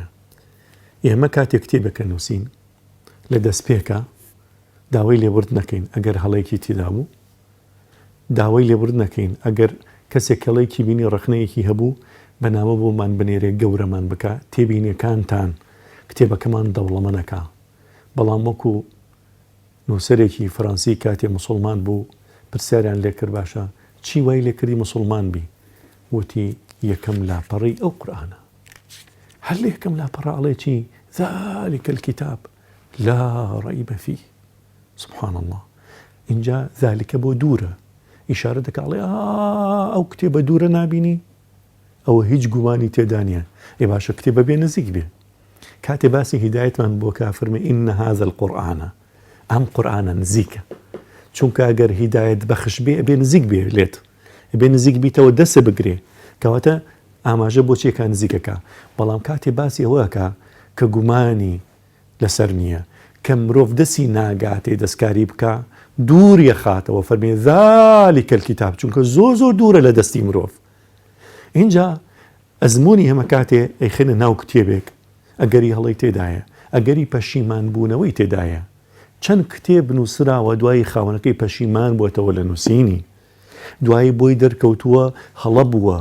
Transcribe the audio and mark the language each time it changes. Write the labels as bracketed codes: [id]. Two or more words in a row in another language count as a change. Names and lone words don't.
[ckb] ئێمە کاتێک کتێبەکە نووسین لە دەستپێکە داوای لێبورد نەکەین ئەگەر هەڵەیەکی تێدا بوو، داوای لێبورد نەکەین ئەگەر کەسێک کەڵەیەکی بینی ڕخنەیەکی هەبوو بەنامە بۆمان بنێرێ گەورەمان بکە، تێبینیەکانتان کتێبەکەمان دەوڵەمەنەکە. بەڵام وەکو نووسەرێکی فەڕەنسی کاتێ موسڵمان بوو پرسیاریان لێکرد باشە چی وای لێکردی موسڵمان بی؟ وتی یەکەم لاپەڕی ئەو قورئانە. هەر لە یەکەم لاپەڕە ئەڵێ چی؟ [ar] ذلك الكتاب لا ريب فيه. سبحان الله. [ckb] اینجا ذلك بۆ دوورە، ئیشارە دەکە ئەڵێ ئەو کتێبە دوورە نابینی، ئەوە هیچ گومانی تێدا نیە. ئێ باشە کتێبە بێ نزیک بێ. کاتێ باسی هیدایەتمان بۆ کافرمێ [ar] ئین هذا القورئان، [ckb] ئەم قورئانە نزیکە. چونکە ئەگەر هیدایەت بەخش بێ ئەبێ نزیک بێ لێت، ئەبێ نزیک بیتەوە دەسە بگرێ، کەواتە ئاماژە بۆ چێکە نزیکەکە. بەڵام کاتێ باسی ئەوەکە کە گومانی لەسەر نییە، کە مرۆڤ دەستی ناگاتێ دەستکاری بکە، دووریە خاتەوە، فەرمێ [ar] ذلك الكتاب، [ckb] چونکە زۆر دوورە لە دەستی مرۆڤ. اینجا ئەزمموی هەمە کاتێ ئەیخێنە ناو کتێبێک، ئەگەری هەڵی تێدایە، ئەگەری پەشیمان بوونەوەی تێدایە. چەند کتێب نووسراوە دوای خاوەنەکەی پەشیمان بووەتەوە لە نووسینی، دوای بۆی دەرکەوتووە هەڵە بووە.